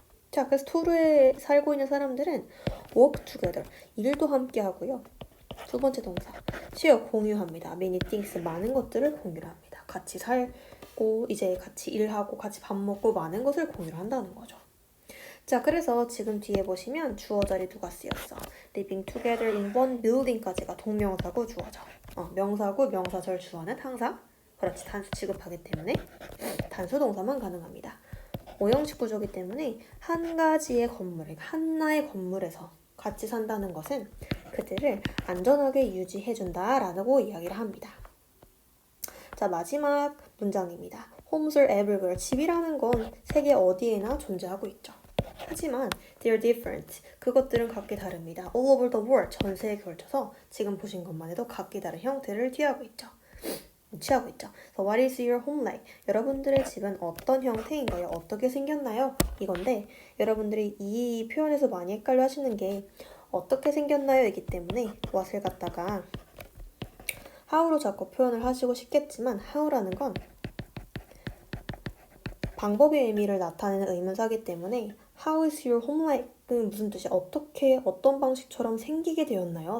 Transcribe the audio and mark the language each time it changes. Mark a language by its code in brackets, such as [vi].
[ko] 자, 그래서 토르에 살고 있는 사람들은 [en] work together, [ko] 일도 함께 하고요. 두 번째 동사, share 공유합니다. [en] many things, [ko] 많은 것들을 공유를 합니다. 같이 살고 이제 같이 일하고 같이 밥 먹고 많은 것을 공유를 한다는 거죠. 자, 그래서 지금 뒤에 보시면 주어 자리 누가 쓰였어? [en] living together in one building까지가 동명사고 주어죠. [ko] 명사고 명사절 주어는 항상 그렇지 단수 취급하기 때문에 단수 동사만 가능합니다. 오형식 구조이기 때문에 한 가지의 건물, 하나의 건물에서 같이 산다는 것은 그들을 안전하게 유지해준다라고 이야기를 합니다. 자, 마지막 문장입니다. [en] Homes are everywhere. [ko] 집이라는 건 세계 어디에나 존재하고 있죠. 하지만 [en] they're different. [ko] 그것들은 각기 다릅니다. [en] All over the world. [ko] 전 세계에 걸쳐서 지금 보신 것만 해도 각기 다른 형태를 취하고 있죠. [en] So what is your home like? [ko] 여러분들의 집은 어떤 형태인가요? 어떻게 생겼나요? 이건데 여러분들이 이 표현에서 많이 헷갈려 하시는 게 어떻게 생겼나요? 이기 때문에 what을 갖다가 how로 자꾸 표현을 하시고 싶겠지만 how라는 건 방법의 의미를 나타내는 의문사이기 때문에 [en] How is your home like [ko] 은 무슨 뜻이 어떻게 어떤 방식처럼 생기게 되었나요?